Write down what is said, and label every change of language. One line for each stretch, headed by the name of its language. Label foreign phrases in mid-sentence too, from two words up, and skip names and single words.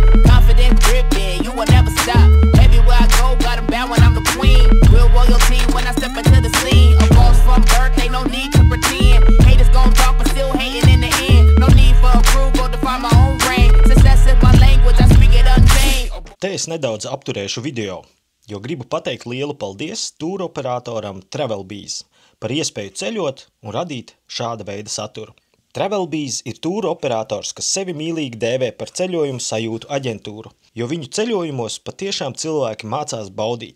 English: Confident gripping, you will never stop. Everywhere I go, got 'em bound when I'm the queen. Real royalty when I step into the scene. A boss from birth, ain't no need to pretend. Haters gon' talk, but still hating in the end. No need for approval to find my own reign. Success is my language, I speak it unchained.
Latvian: Te es nedaudz apturēšu video, jo gribu pateikt lielu paldies tūroperatoram Travelbees par iespēju ceļot un radīt šāda veida saturu. Travelbees ir tūroperators, kas sevi mīlīgi dēvē par ceļojumu sajūtu aģentūru, jo viņu ceļojumos patiešām cilvēki mācās baudīt.